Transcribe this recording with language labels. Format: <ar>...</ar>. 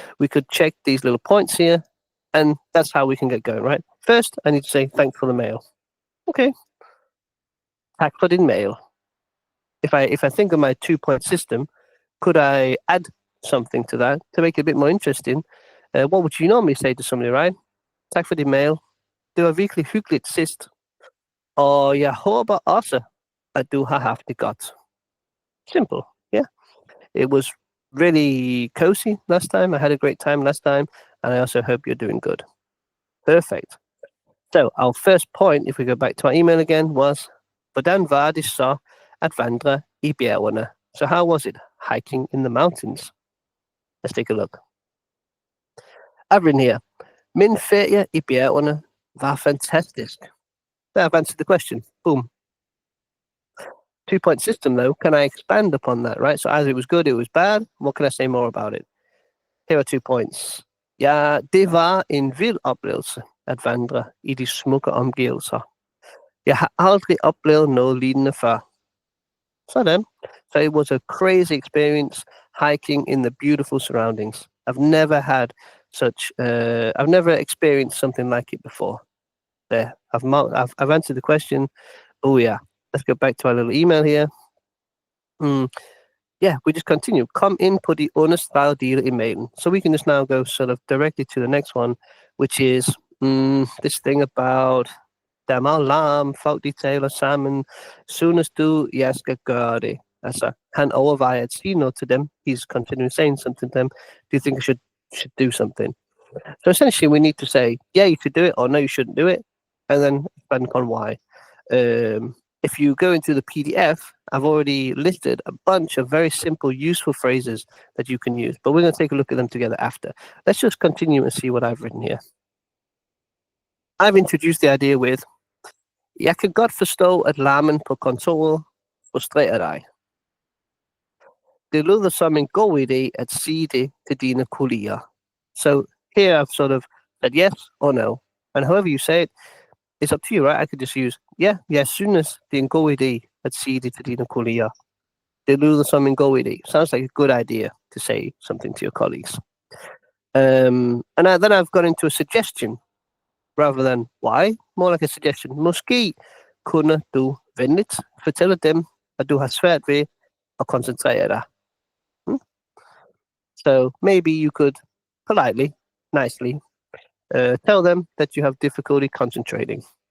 <en>We could check these little points here, and that's how we can get going, right? First, I need to say, thanks for the mail. Okay.</en> <da>Tag for din mail.</da> <en>If I think of my 2-point system, could I add something to that to make it a bit more interesting? What would you normally say to somebody, right?</en> <da>Tag for din mail. Det var virkelig hyggeligt sidst. Og jeg håber også, at du har haft det godt.</da> <en>Simple, yeah. It was really cozy last time. I had a great time last time, and I also hope you're doing good. Perfect. So our first point, if we go back to our email again, was,</en> <da>hvordan var det så at vandre i bjergene?</da> <en>So how was it hiking in the mountains? Let's take a look. I've written here,</en> <da>min ferie i bjergene var fantastisk.</da> <en>There, I've answered the question. Boom. 2-point system, though. Can I expand upon that, right? So as it was good, it was bad. What can I say more about it? Here are 2 points.</en> <da>Ja, det var en vild oplevelse at vandre i de smukke omgivelser. Jeg har aldrig oplevet noget lignende før. Sådan.</da> <en>So it was a crazy experience hiking in the beautiful surroundings. I've never had such, I've never experienced something like it before. There, I've answered the question. Oh yeah, let's go back to our little email here. Yeah, we just continue.</en> <da>Kom ind på de understregede dele i mailen.</da> <en>So we can just now go sort of directly to the next one, which is this thing about</en> <da>der er meget larm, folk de taler sammen. Synes du, jeg skal gøre det? Altså, han overvejer at sige noget til dem.</da> <en>He's continuing saying something to them. Do you think I should do something? So essentially, we need to say, yeah, you should do it, or no, you shouldn't do it, and then expand on why. If you go into the PDF, I've already listed a bunch of very simple, useful phrases that you can use, but we're going to take a look at them together after. Let's just continue and see what I've written here. I've introduced the idea with,</en> <da>jeg kan godt forstå, at larmen på kontoret frustrerer dig. Det lyder som en god idé at sige det til dine kolleger.</da> <en>So here I've sort of said yes or no. And however you say it, it's up to you, right? I could just use, yeah,</en> <da>jeg synes, det er en god idé at sige det til dine kolleger. Det lyder som en god idé.</da> <en>Sounds like a good idea to say something to your colleagues. And then I've got into a suggestion rather than why, more like a suggestion.</en> <da>Måske kunne du venligt fortælle dem, at du har svært ved at koncentrere dig.</da> <en>So maybe you could politely, nicely, tell them that you have difficulty concentrating.</en>